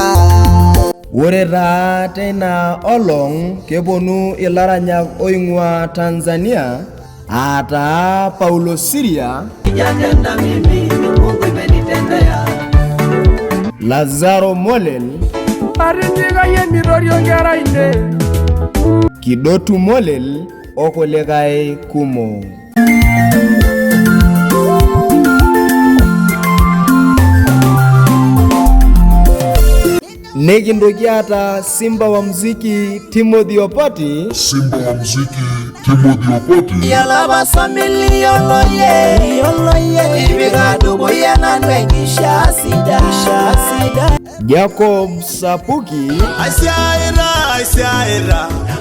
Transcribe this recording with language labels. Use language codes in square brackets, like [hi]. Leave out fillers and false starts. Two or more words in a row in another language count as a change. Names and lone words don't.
[mas] Ore taa teina olong keponu ilaranyak oing'ua Tanzania aataa Paulo Siria, Lazaro Molel, Kidotu Molel okulikae kumok. Nekintoki ata [sw] Simba wa muziki [mas] Timothy Opoti. [suk] Yalaba samili yoloye Ibiga dugu yananwengisha sida. [mas] Jacob Sapuki. Asiaira